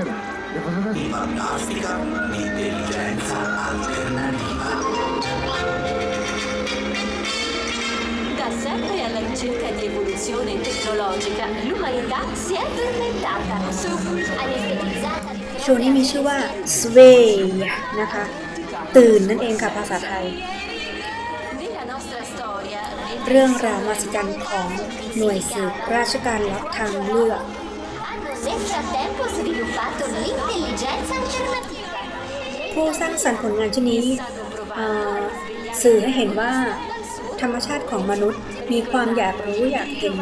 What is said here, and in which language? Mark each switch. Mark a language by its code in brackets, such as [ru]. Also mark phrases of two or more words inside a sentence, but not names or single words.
[it] fantastica intelligenza alternativa da sempre alla ricerca di evoluzione tecnologica l'umanità si è addormentata anestetizzata [th] โชว์นี้มีชื่อว่า Sway นะคะตื่นนั่นเองค่ะภาษาไทยเรื่องราวมหัศจรรย์ของหน่วยสืบราชการลับทางเลือก ผู้สร้างสรรค์ผลงานชิ้นนี้สื่อให้เห็นว่าธรรมชาติของมนุษย์มีความอยากรู้อยากเห็น